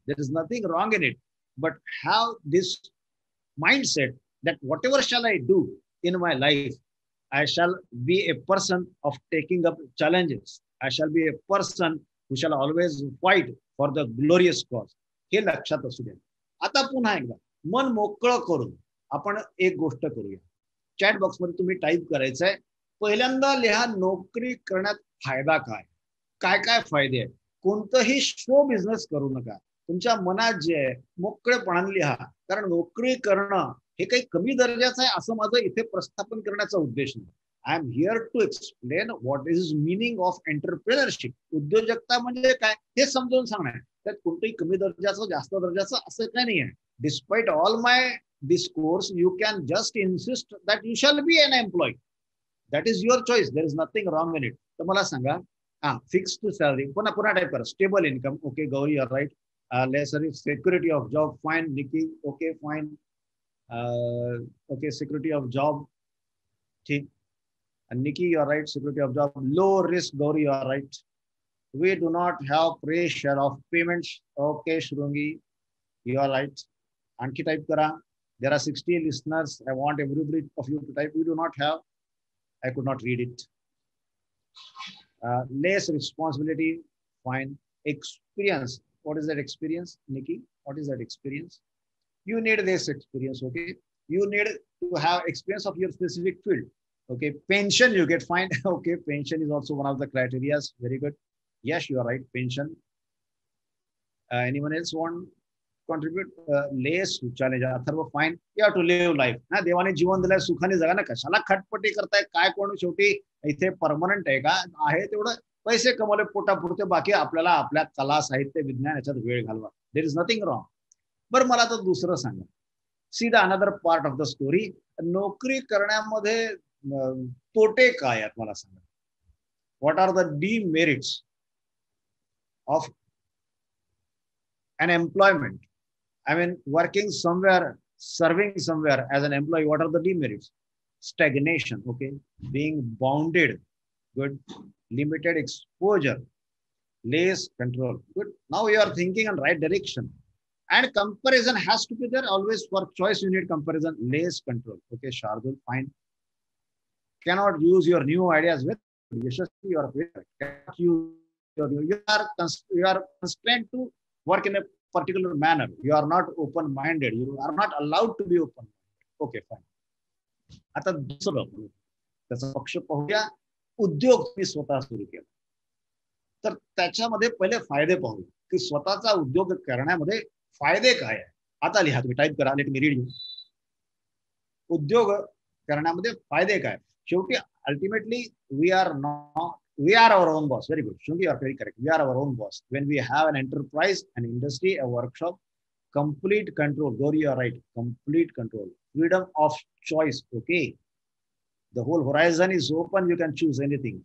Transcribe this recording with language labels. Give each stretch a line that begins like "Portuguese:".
English: There is nothing wrong in it, but have this mindset that whatever shall I do in my life, I shall be a person of taking up challenges. I shall be a person who shall always fight for the glorious cause.
Marathi: हे लक्षात असू द्या. आता पुन्हा एकदा मन मोकळं करून आपण एक गोष्ट करूया. चॅट बॉक्समध्ये तुम्ही टाईप करायचंय, पहिल्यांदा लिहा नोकरी करण्यात फायदा काय, काय काय फायदे आहेत. कोणतंही शो बिझनेस करू नका. तुमच्या मनात जे आहे मोकळेपणाने लिहा, कारण नोकरी करणं हे काही कमी दर्जाचं आहे असं माझं इथे प्रस्थापन करण्याचा उद्देश नाही.
English: I am here to explain what is meaning of entrepreneurship.
Marathi: उद्योजकता म्हणजे काय हे समजावून सांगणार. त्यात कोणतंही कमी दर्जाचं जास्त दर्जाचं असं काय नाही आहे.
English: Despite all my discourse you can just insist that you shall be an employ. That is your choice. There is nothing wrong in it.
Marathi: तर मला सांगा, फिक्स्ड सॅलरी, पुन्हा टाईप करा.
English: Stable income, okay Gauri you are right. Lesser security of job, fine. Nikki, okay, fine. Okay, security of job, ठीक. And Nikki, you are right, security of job. Low risk, Gauri, you are right. We do not have pressure of payments. Okay, Shrungi, you are right. Anki
Marathi: type kara.
English: There are 60 listeners. I want everybody of you to type. We do not have. I could not read it. Less responsibility, fine. Experience. What is that experience, Nikki? What is that experience? You need this experience, okay? You need to have experience of your specific field, okay? Pension you get, fine. Okay, pension is also one of the criteria. Very good. Yes, you are right, pension. Anyone else want to contribute? Less challenge, Atharva, fine. You have to live life.
Marathi: ना देवाने जीवन दिलंय, सुखाने जगा ना. कशाला खटपटी करताय? काय कोण शेवटी इथे परमनंट आहे का? आहे तेवढं पैसे कमवले पोटापुरते, बाकी आपल्याला आपल्या कला, साहित्य, विज्ञान याच्यात वेळ घालवा.
English: There is nothing wrong.
Marathi: बरं, मला तर दुसरं सांगा.
English: See the another part of the story.
Marathi: नोकरी करण्यामध्ये तोटे काय आहेत मला सांगा.
English: What are the demerits of an employment? I mean, working somewhere, serving somewhere as an employee, what are the demerits? Stagnation, okay? Being bounded, good. Limited exposure, less control, good. Now you are thinking in right direction. And comparison has to be there always. For choice, you need comparison, less control. Okay, Shardul, fine. Cannot use your new ideas with Yashasvi, you are correct. Cannot use you are constrained to work in a particular manner. You are not open-minded. You are not allowed to be open-minded. Okay, fine.
Marathi: आता दुसरं त्याचा पक्ष पाहूया. उद्योग मी स्वतः सुरू केला, तर त्याच्यामध्ये पहिले फायदे पाहू की स्वतःचा उद्योग करण्यामध्ये फायदे काय आहे. आता लिहा, तुम्ही टाईप करा,
English: Let me read you.
Marathi: उद्योग करण्यामध्ये फायदे काय.
English: शेवटी ultimately we are our own boss. Very good. Shruti, you are very correct. We are our own boss. When we have an enterprise, an industry, a workshop, complete control. Gauri, you are right. Complete control. Freedom of choice. Okay. The whole horizon is open. You can choose anything.